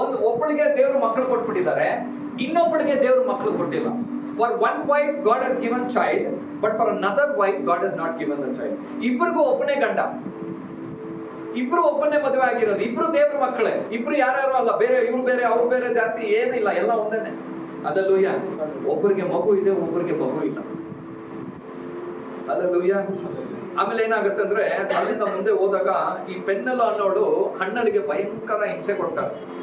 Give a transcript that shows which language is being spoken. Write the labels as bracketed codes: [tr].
[kn] ಒಬ್ಬಳಿಗೆ ದೇವರು ಮಕ್ಕಳು ಕೊಟ್ಬಿಟ್ಟಿದ್ದಾರೆ, ಇನ್ನೊಬ್ಬಳಿಗೆ ದೇವರು ಮಕ್ಕಳು ಕೊಟ್ಟಿಲ್ಲ. [en] For one wife God has given child, but for another wife God has not given the child. [kn] ಇಬ್ಬರಿಗೂ ಒಬ್ಬನೇ ಗಂಡ, ಇಬ್ರು ಒಬ್ಬನೇ ಮದುವೆ ಆಗಿರೋದು, ಇಬ್ರು ದೇವ್ರ ಮಕ್ಕಳೇ, ಇಬ್ರು ಯಾರ್ಯಾರು ಅಲ್ಲ, ಬೇರೆ ಇವ್ರು ಬೇರೆ ಅವ್ರು ಬೇರೆ ಜಾತಿ ಏನಿಲ್ಲ, ಎಲ್ಲ ಒಂದೇನೆ. ಹಲ್ಲೆಲೂಯ. ಒಬ್ಬರಿಗೆ ಮಗು ಇದೆ, ಒಬ್ಬರಿಗೆ ಮಗು ಇಲ್ಲ. ಹಲ್ಲೆಲೂಯ. ಆಮೇಲೆ ಏನಾಗುತ್ತೆ ಅಂದ್ರೆ ಅಲ್ಲಿಂದ ಮುಂದೆ ಹೋದಾಗ ಈ ಪೆನ್ನಲು ಅನ್ನೋಳು ಹಣ್ಣಳಿಗೆ ಭಯಂಕರ ಹಿಂಸೆ ಕೊಡ್ತಾಳೆ.